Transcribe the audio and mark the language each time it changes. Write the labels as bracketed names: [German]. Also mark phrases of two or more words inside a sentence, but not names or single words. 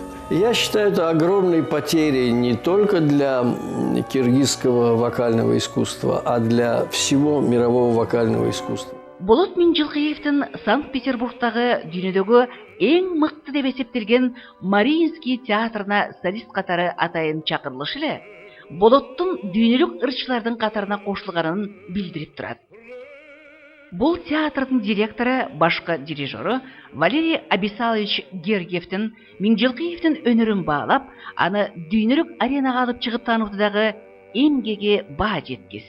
[Russian] Я считаю, это огромной потерей не только для киргизского вокального искусства, а для всего мирового вокального искусства. [Kyrgyz] Болот Минжилкиевтин Санкт-Петербургтагы дүйнөдөгү эң мыкты деп эсептелген Мариинский театрына солист катары атайын чакырылышы эле Болоттун дүйнөлүк ырчылардын катарына кошулганын билдирип турат. Бул театрдын директору, башкы дирижеру Валерий Абисалович Гергиевтин Миңжилкиевтин өнөрүн баалап, аны дүйнөлүк аренага алып чыгып таануудагы эмгеги баа жеткис.